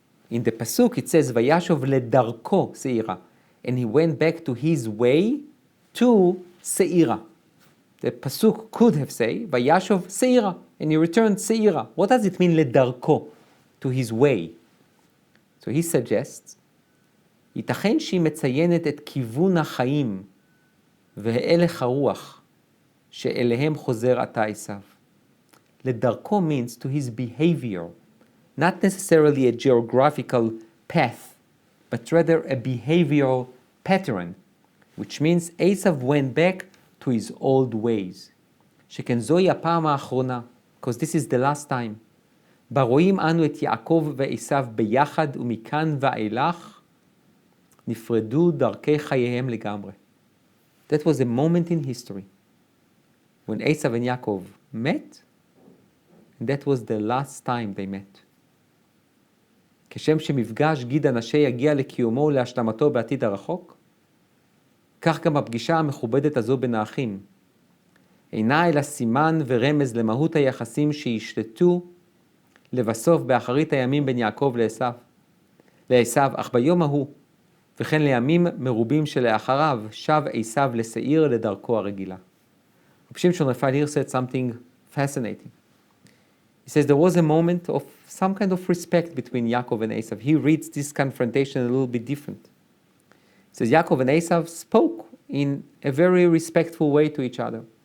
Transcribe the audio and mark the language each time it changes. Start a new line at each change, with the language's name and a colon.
English: In the pasuk it says Vayashov ledarko Seira, and he went back to his way to Seira. The pasuk could have said Vayashov Seira, and he returned Seira. What does it mean ledarko, to his way? So he suggests,
Hebrew: ייתכן שהיא מציינת את כיוון החיים והלך הרוח שאליהם חוזר עתה עשיו.
English: לדרכו means to his behavior, not necessarily a geographical path, but rather a behavioral pattern, which means Esau went back to his old ways.
Hebrew: שכן זוהי הפעם האחרונה,
English: because this is the last time.
Hebrew: בה רואים אנו את יעקב ועשיו ביחד ומכאן ואילך נפרדו דרכי חייהם לגמרי.
English: That was a moment in history when Esau and Yaakov met, and that was the last time they met.
Hebrew: כשם שמפגש גיד אנשי יגיע לקיומו ולהשלמתו בעתיד הרחוק, כך גם הפגישה המכובדת הזו בין האחים אינה אלא סימן ורמז למהות היחסים שישלטו לבסוף באחרית הימים בין יעקב לעשיו, אך ביום ההוא וכן לימים מרובים שלאחריו שב עשיו לשעיר לדרכו הרגילה.
English: Rabbi Shimshon Raphael here said something fascinating. He says there was a moment of some kind of respect between Yaakov and Esau. He reads this confrontation a little bit different. He says Yaakov and Esau spoke in a very respectful way to each other.